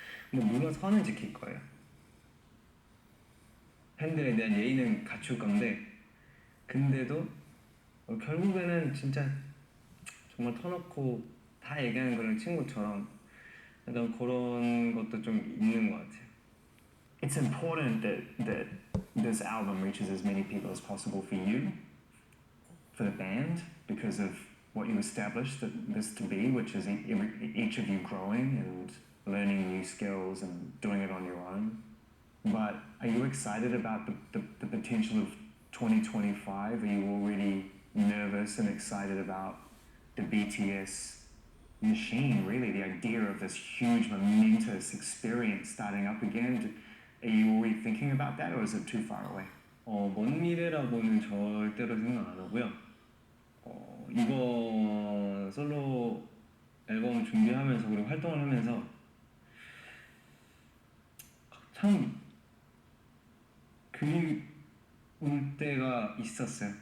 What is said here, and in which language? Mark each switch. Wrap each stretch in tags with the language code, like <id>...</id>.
<ko>뭐 물론 선은 지킬 거예요. 팬들에 대한 예의는 갖출 건데 근데도 결국에는 진짜 정말 터놓고 다 얘기하는 그런 친구처럼 약간 그런 것도 좀 있는 것 같아요.</ko> <en>It's important that this album reaches as many people as possible for you, for the band, because of what you established this to be, which is each of you growing and learning new skills and doing it on your own. But are you excited about the potential of 2025? Are you already nervous and excited about the BTS machine, really, the idea of this huge, momentous experience starting up again? Are you already thinking about that, or is it too far away?</en> <ko>먼 미래라고는 절대로 생각 안 하고요. 이번 솔로 앨범 준비하면서 그리고 활동을 하면서 참 그리울 때가 있었어요.</ko>